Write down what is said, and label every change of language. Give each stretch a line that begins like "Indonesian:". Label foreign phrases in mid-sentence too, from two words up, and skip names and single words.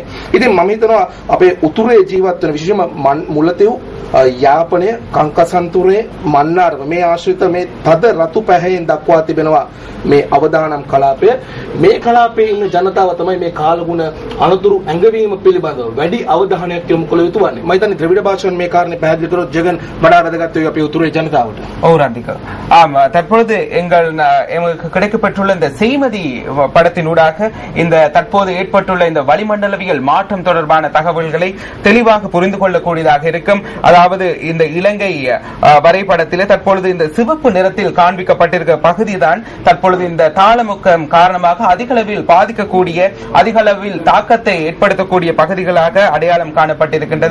Sinhala: ඉතින් මම හිතනවා අපේ උතුරේ ජීවත් වෙන විශේෂම මුල්ලතිව් යාපනය කංකසන්තුරේ මන්නාරම මේ ආශ්‍රිත මේ තද රතු පැහැයෙන් දක්වා තිබෙනවා මේ අවදානම් කලාපය. මේ කලාපයේ ඉන්න ජනතාව තමයි මේ කාලගුණ අනතුරු ඇඟවීම පිළිබඳව වැඩි අවධානයක් යොමු කළ යුතු වන්නේ. මම හිතන්නේ ද්‍රවිඩ භාෂාවෙන් මේ කාරණේ පැහැදිලි කරොත් ජගන් වඩා වැදගත් වෙයි අපේ උතුරේ ජනතාවට.
Tamil: ஓ ராதிகா. தற்பொழுது எங்களுக்கு கிடைக்கப்பட்டுள்ள இந்த செய்மதி படத்தினூடாக இந்த தற்போது ஏற்பட்டுள்ள இந்த வளிமண்டலவியல் மாற்றம் தொடர்பான தகவல்களை தெளிவாக புரிந்து கொள்ளக்கூடியதாக இருக்கும். அதாவது இந்த இலங்கை வரைபடத்திலே தற்பொழுது இந்த சிவப்பு நிறத்தில் காண்பிக்கப்பட்டிருக்கிற பகுதிதான் தற்பொழுது இந்த தாளமுக்கம் காரணமாக அதிகளவில் பாதிக்கக்கூடிய அதிகளவில் தாக்கத்தை ஏற்படுத்தக்கூடிய பகுதிகளாக அடையாளம் காணப்பட்டிருக்கின்றது.